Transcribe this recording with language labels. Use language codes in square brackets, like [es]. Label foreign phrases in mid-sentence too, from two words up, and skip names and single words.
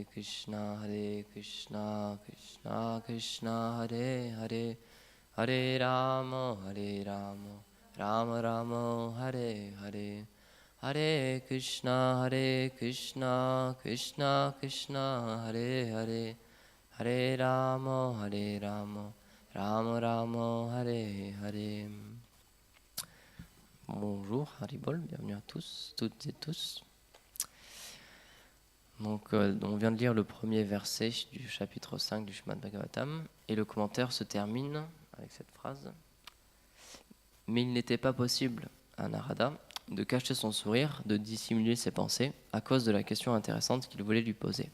[sa] Krishna Krishna Krishna Hare Hare Hare Rama Rama Rama Hare Hare Hare Krishna Krishna Krishna Hare Hare Hare Rama Rama Rama Hare Hare. [fr] Bonjour, Haribol, bienvenue à tous, toutes et tous. Donc, on vient de lire le premier verset du chapitre 5 du Srimad Bhagavatam et le commentaire se termine avec cette phrase. Mais il n'était pas possible à Narada de cacher son sourire, de dissimuler ses pensées à cause de la question intéressante qu'il voulait lui poser.